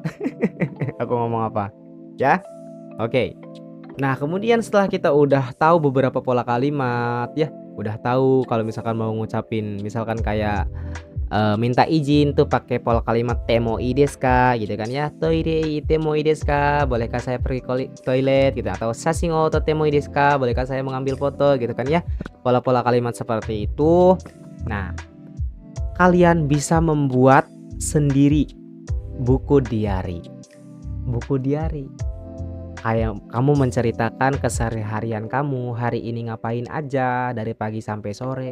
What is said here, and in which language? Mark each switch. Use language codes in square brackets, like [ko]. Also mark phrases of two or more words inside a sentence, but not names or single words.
[id] Aku ngomong apa? Ya. Oke. Nah, kemudian setelah kita udah tahu beberapa pola kalimat ya, udah tahu kalau misalkan mau ngucapin misalkan kayak minta izin tuh pakai pola kalimat [ja] てもいいですか [id] gitu kan ya. [ja] トイレてもいいですか, [id] bolehkah saya pergi toilet gitu, atau [ja] 写真を撮ってもいいですか, [id] bolehkah saya mengambil foto gitu kan ya. Pola-pola kalimat seperti itu. Nah, kalian bisa membuat sendiri buku diary. Buku diary. Kayak kamu menceritakan keseharian kamu, hari ini ngapain aja dari pagi sampai sore.